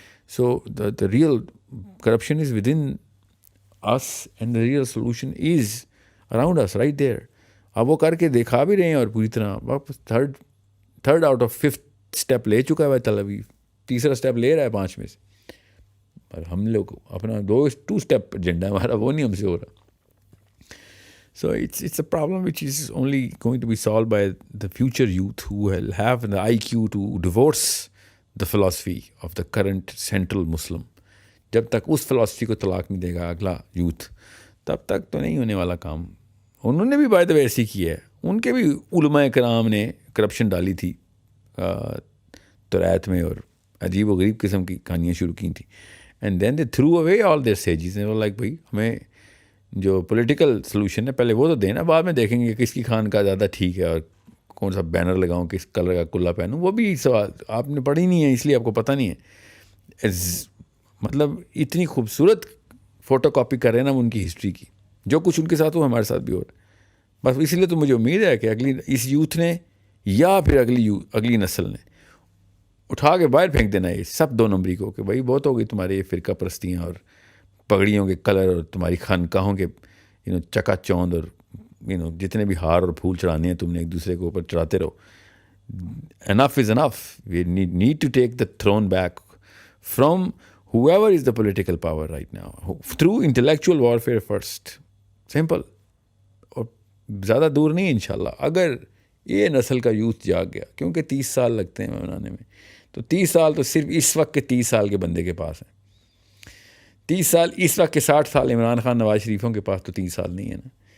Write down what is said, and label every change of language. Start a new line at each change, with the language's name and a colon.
English: So the real corruption is within us and the real solution is around us right there.
Urdu: اب وہ کر کے دکھا بھی رہے ہیں, اور پوری طرح واپس
English: third out of 5th
Urdu: step لے چکا ہے تل ابیب, تیسرا اسٹیپ لے رہا ہے 5 میں سے, اور ہم لوگ اپنا 2 اسٹیپ ایجنڈا ہمارا وہ نہیں ہم سے ہو رہا.
English: So it's a problem which is only going to be solved by the future youth who will have the IQ to divorce the philosophy of the current central Muslim.
Urdu: جب تک اس philosophy کو طلاق نہیں دے گا اگلا یوتھ, تب تک تو نہیں ہونے والا کام. انہوں نے بھی
English: by the way
Urdu: ایسے کیا ہے, ان کے بھی علماء کرام نے کرپشن ڈالی تھی توریت میں, اور عجیب و غریب قسم کی کہانیاں شروع کی تھیں.
English: and then they threw away all their sages,
Urdu: like بھائی ہمیں جو پولیٹیکل سلوشن ہے پہلے وہ تو دینا, بعد میں دیکھیں گے کس کی خان کا زیادہ ٹھیک ہے اور کون سا بینر لگاؤں, کس کلر کا کلا پہنوں. وہ بھی سوال آپ نے پڑھی نہیں ہے اس لیے آپ کو پتہ نہیں ہے. مطلب اتنی خوبصورت فوٹو کاپی کر رہے ہیں نا ان کی ہسٹری کی, جو کچھ ان کے ساتھ ہو ہمارے ساتھ بھی ہو رہا ہے. بس اس لیے تو مجھے امید ہے کہ اگلی اس یوتھ نے یا پھر اگلی نسل نے اٹھا کے باہر پھینک دینا ہے یہ سب 2 نمبری کو, کہ بھائی بہت ہو گئی تمہاری یہ فرقہ پرستیاں اور پگڑیوں کے کلر اور تمہاری خانقاہوں کے چکا چوند اور جتنے بھی ہار اور پھول چڑھانے ہیں تم نے ایک دوسرے کے اوپر چڑھاتے رہو.
English: Enough is enough. We need to take the throne back from whoever is the political power right now through intellectual warfare first. simple.
Urdu: اور زیادہ دور نہیں انشاءاللہ اگر یہ نسل کا یوتھ جاگ گیا, کیونکہ 30 سال لگتے ہیں بنانے میں, تو 30 سال تو صرف اس وقت کے 30 سال کے بندے کے پاس ہیں. 30 سال اس وقت کے 60 سال عمران خان نواز شریفوں کے پاس تو 30 سال نہیں ہے نا.